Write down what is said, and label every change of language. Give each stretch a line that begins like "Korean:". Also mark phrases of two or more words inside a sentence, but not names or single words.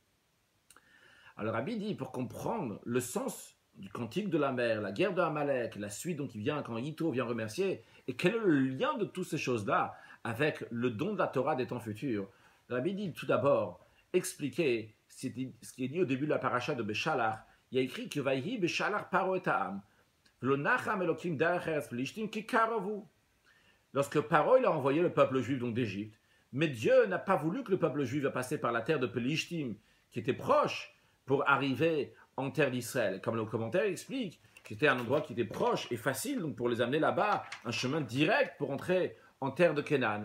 French: Alors Rabbi dit, pour comprendre le sens du cantique de la mer, la guerre de Amalek, la suite donc il vient quand Yitro vient remercier, et quel est le lien de toutes ces choses-là avec le don de la Torah des temps futurs? Rabbi dit tout d'abord, expliquer ce qui est dit au début de la paracha de Beshalach. Il y a écrit que
Hebrew: ויהי בשלח פרעה את העם. ולא נחם אלהים דרך ארץ פלשתים כי קרוב הוא.
French: Lorsque Paro il a envoyé le peuple juif donc d'Égypte, mais Dieu n'a pas voulu que le peuple juif va passer par la terre de Pelishtim, qui était proche, pour arriver en terre d'Israël. Comme le commentaire explique, c'était un endroit qui était proche et facile, donc pour les amener là-bas, un chemin direct pour entrer en terre de Canaan.